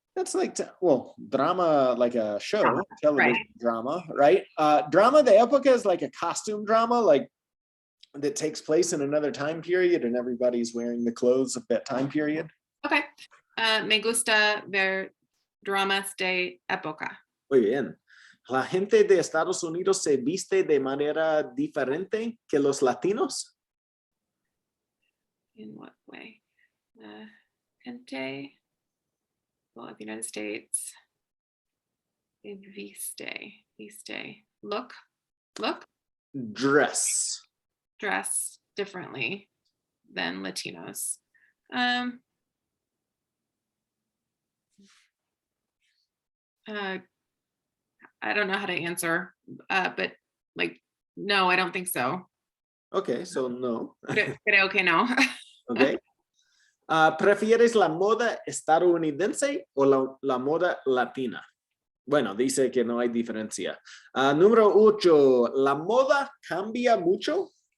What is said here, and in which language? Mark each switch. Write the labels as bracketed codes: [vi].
[en] That's like, well, drama, like a show, television right. drama, right? [es] Drama de época [en] is like a costume drama, like that takes place in another time period and everybody's wearing the clothes of that time period. Okay. [es] Me gusta ver dramas de época. Muy bien. ¿La gente de Estados Unidos se viste de manera diferente que los latinos? [en] In what way? Gente, well, of the United States. Viste. Look, Dress. dress differently than Latinos. I don't know how to answer, but like, no, I don't think so. Okay, so no. [es] Creo que no. [en] Okay. [es] ¿Prefieres la moda estadounidense o la moda latina? Bueno, dice que no hay diferencia. Número 8, ¿la moda cambia mucho?